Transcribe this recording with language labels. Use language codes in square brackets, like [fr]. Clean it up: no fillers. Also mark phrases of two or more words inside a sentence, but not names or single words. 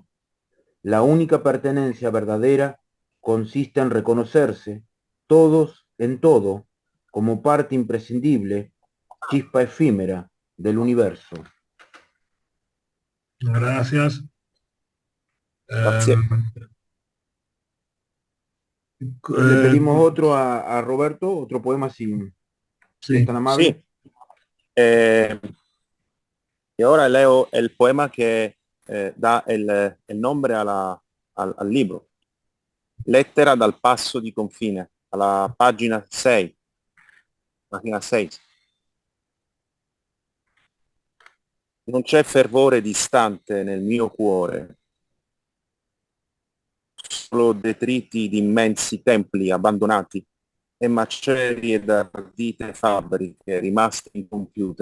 [es] La única pertenencia verdadera consiste en reconocerse, todos en todo, como parte imprescindible, chispa efímera del universo. Gracias. [it] Grazie. [es] Le pedimos otro a Roberto, otro poema si es tan amable. [it] Sì. E ora leo il poema che dà il nome al libro. Lettera dal passo di confine, alla pagina 6. Pagina 6. Non c'è fervore distante nel mio cuore, solo detriti di immensi templi abbandonati e macerie d'ardite fabbriche rimaste incompiute.